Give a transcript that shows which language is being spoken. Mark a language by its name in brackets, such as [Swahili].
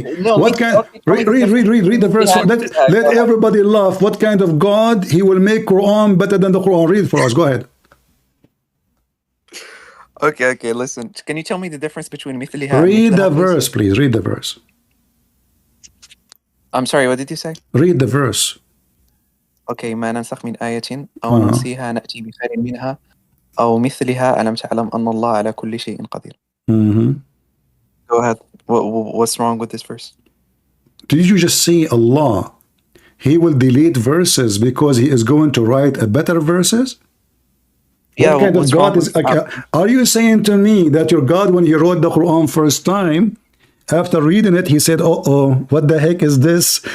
[English] Read the verse. Let everybody laugh. What kind of God he will make Quran better than the Quran? Read for us. Go ahead. Okay, listen. Can you tell me the difference between مثلها? Read the verse, please. Read the verse. I'm sorry, what did you say? Read the verse. [Arabic] Okay, ما ننسخ من آية أو ننسيها نأتي بخير منها أو مثلها ألم تعلم أن الله على كل شيء قدير. [English] Go ahead. What's wrong with this verse? Did you just see Allah? He will delete verses because he is going to write a better verses? Yeah, what kind of God is? Are you saying to me that your God, when he wrote the Quran first time, after reading it, he said, "Oh, what the heck is this?